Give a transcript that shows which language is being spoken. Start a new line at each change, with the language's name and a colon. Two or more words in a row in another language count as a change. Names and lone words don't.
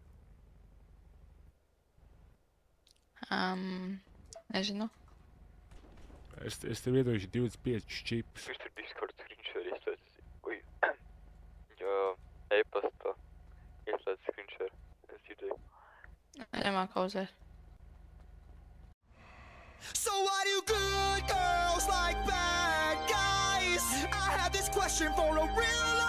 Latvian: Nezinu. Es tev iedošu 25 čips. Viņš tur Discord screenshot ieslēdz. Uj. Jo, e-pasta ieslēdz screenshot. Es dzirdēju. Nemāku uzēt.
English: So why do good girls like bad guys? I have this question for a real